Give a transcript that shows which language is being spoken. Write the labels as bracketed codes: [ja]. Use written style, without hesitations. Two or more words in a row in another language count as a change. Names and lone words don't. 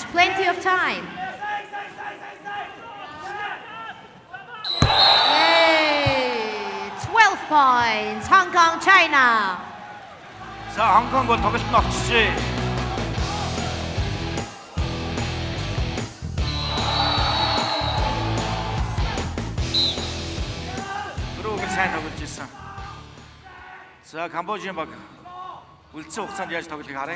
[en] Plenty of time. Yay! 12 points, Hong Kong, China. [mn] За Хонконг бол тоглолт нь огцжээ. Түрүүгээр сайн тоглож ирсэн. За Камбожийн баг үлдсэн хугацаанд яаж тоглохыг харъя.